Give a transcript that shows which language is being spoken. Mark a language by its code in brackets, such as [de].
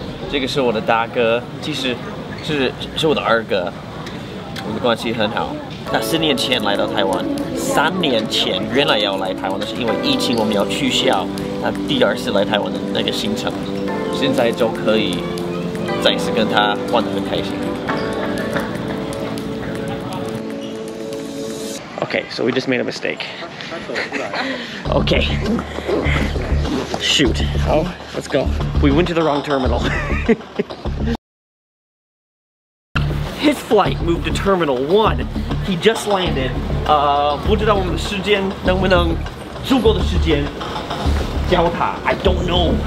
[zh] 这个是我的大哥，其实是我的二哥，我们的关系很好。他4年前来到台湾，3年前原来要来台湾的是因为疫情，我们要取消他第2次来台湾的那个行程，现在就可以再次跟他玩得很开心。 [en] Okay, so we just made a mistake. Okay. Shoot. Oh, let's go. We went to the wrong terminal. His flight moved to Terminal 1. He just landed. [zh] 不知道我们的时间能不能足够的时间教他 [en] I don't know.